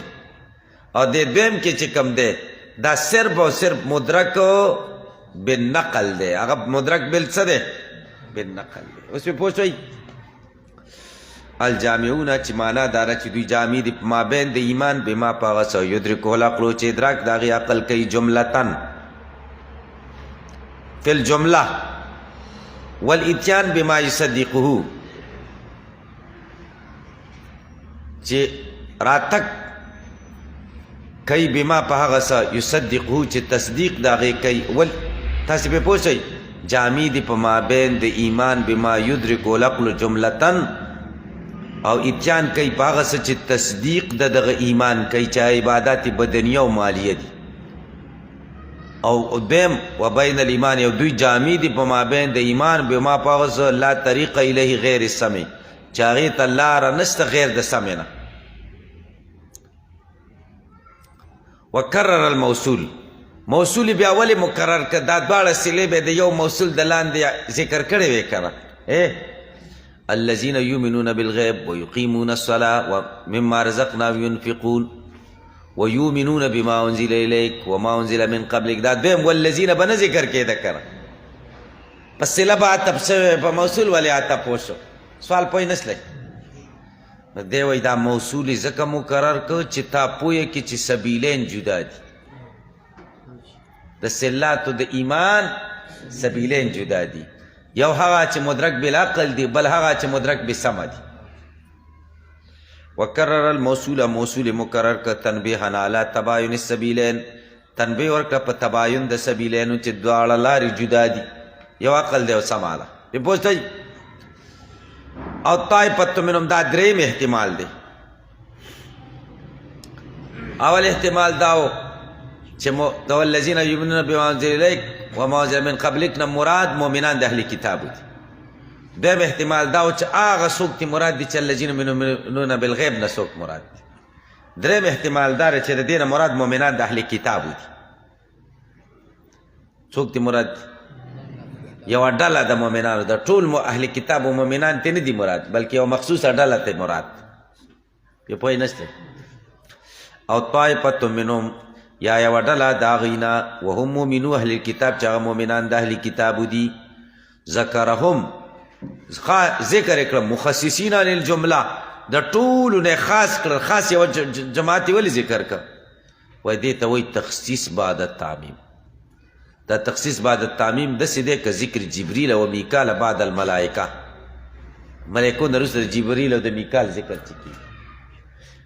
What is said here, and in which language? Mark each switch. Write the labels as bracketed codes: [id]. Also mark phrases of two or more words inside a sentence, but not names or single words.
[ps] او د دویم کې چې کوم دی دا صرف او صرف [ar] مدرک بالنقل [ps] دی، هغه مدرک بالڅه دی؟ بالنقل دی. اوس پې پوه شوئ؟ الجامعون چې معنا داره چې دوی جامع دي په مابین د ایمان بما په هغه څه [ar] یدرکه العقل [ps] چې ادراک د هغې عقل کوي [ar] جملتن فی الجمله والاتیان بما یصدقه [ps] چې راتک کوي بما په هغه څه یصدقه چې تصدیق د هغې کوي. تاسې پې پوه شئ جامع دي په مابین د ایمان [ar] بما یدرکه العقل جملتن [ps] او اتیان کوي په هغه څه چې تصدیق د دغه ایمان کوي چې عبادات بدنیه او مالیه دي. او دویم [ar] و بین الایمان [ps] یو دوی جامع دي په مابین د ایمان بما په هغه څه [ar] لا طریق الیه غیر السمع [ps] چې هغې ته لاره نشته غیر د سمع نه. [ar] وکرر الموصول [ps] موصول بیا ولې مکرر که دا دواړه صلې به د یو موصول د لاندې ذکر کړی وی که نه. [ar] الذين يؤمنون بالغيب ويقيمون الصلاة ومما رزقناهم ينفقون ويؤمنون بما انزل اليك وما انزل من قبلك [ps] دا دویم والذین به نه ذکر کېده کنه په صله به عطف شوی په موصول ولې عطف وشو سوال پوه نسلی. نو دی وایي دا موصول یې ځکه مقرر کړ چې تا پوهه کړي چې سبیلین جدا دي، د صلاتو د ایمان سبیلین جدا دي، یو هغه چې [ar] مدرک بالعقل [ps] دی بل هغه چې [ar] مدرک بسمع [ps] دی. [ar] وکرر الموصول [ps] موصول مکرر که [ar] تنبیحا علی تباین السبیلین [ps] تنبیح ورکړه په تباین د سبیلینو چې دواړه لارې جدا دي، یو عقل دی او سمع ده. پې پوه شئ؟ [ar] او طائفة منهم [ps] دا دریم احتمال دی. اول احتمال داو چې [ar] والذین یؤمنون بما انزل الیک وما انزل من قبلک [ps] نه مراد مؤمنان د اهل کتابو دي. دویم احتمال داو چې هغه څوک چې مراد دي چې [ar] الذین یؤمنون بالغیب [ps] نه څوک مراد دي. دریم احتمال دار چې د دې نه مراد مؤمنان د اهل کتابو دي. څوک دي مراد دي؟ یوه ډله د مؤمنانو د ټول اهل کتابو مؤمنان ته نه دي مراد بلکې یوه مخصوصه ډله ته مراد. پې پوه نشته؟ [ar] او طائفة منهم [ps] یا یوه ډله د هغوی نه [ar] وهم مؤمنو اهل الکتاب [ps] چې هغه مؤمنان د اهل کتابو دي. ذکرهم ذکر یې کړه [ar] مخصصین عن الجمله [ps] د ټولو نه خاص کړه، خاص یوه جماعت یې ولې ذکر کړه؟ وایي دې ته وایي [ar] تخصیص بعد التعمیم. [ps] دا [ar] تخصیص بعد التعمیم [ps] داسې دی که ذکر جبریل او میکال [ar] بعد الملائکه، [ps] ملایکو نه وروسته د جبریل او د میکال ذکر چې کېږي.